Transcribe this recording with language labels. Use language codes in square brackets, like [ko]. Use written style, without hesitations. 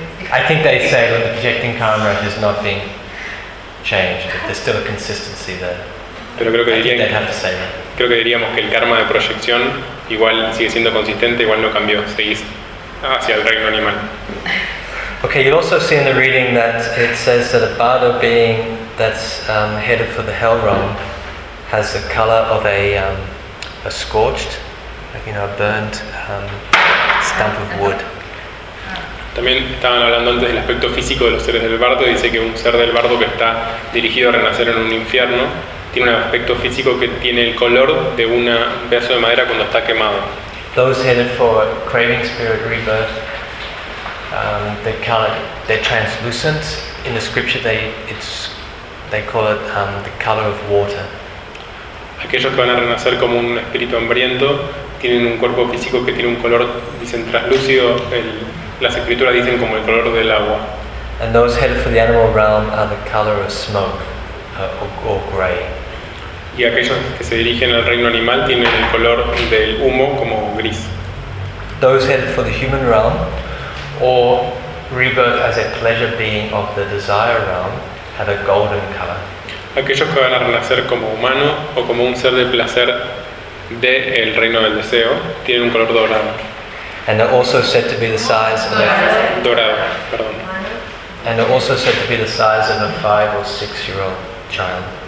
[en] I think they say that the projecting karma has not been changed, but there's still a consistency there. [es] Pero creo que diríamos que el karma de proyección igual sigue siendo consistente, igual no cambió, seguís hacia el reino animal. [en] Okay, you also see in the reading that it says that a bardo being that's headed for the hell realm has the color of a scorched, like, you know, a burned stump of wood. [es] También estaban hablando antes del aspecto físico de los seres del bardo. Dice que un ser del bardo que está dirigido a renacer en un infierno tiene un aspecto físico que tiene el color de un pedazo de madera cuando está quemado. [en] Those headed for craving spirit rebirth. They call it, they're translucent. In the scripture, they call it the color of water. [es] Aquellos que van a renacer como un espíritu hambriento tienen un cuerpo físico que tiene un color, dicen, translúcido. Las escrituras dicen como el color del agua. [en] And those headed for the animal realm are the color of smoke or gray. [es] Y aquellos que se dirigen al reino animal tienen el color del humo como gris. [en] Those headed for the human realm. Or rebirth as a pleasure being of the desire realm have a golden color. [es] Aquellos que van a renacer como humano o como un ser de placer de el reino del deseo tienen un color dorado. [en] And they're also said to be the size of And they're also said to be the size of a 5 or 6 year old child.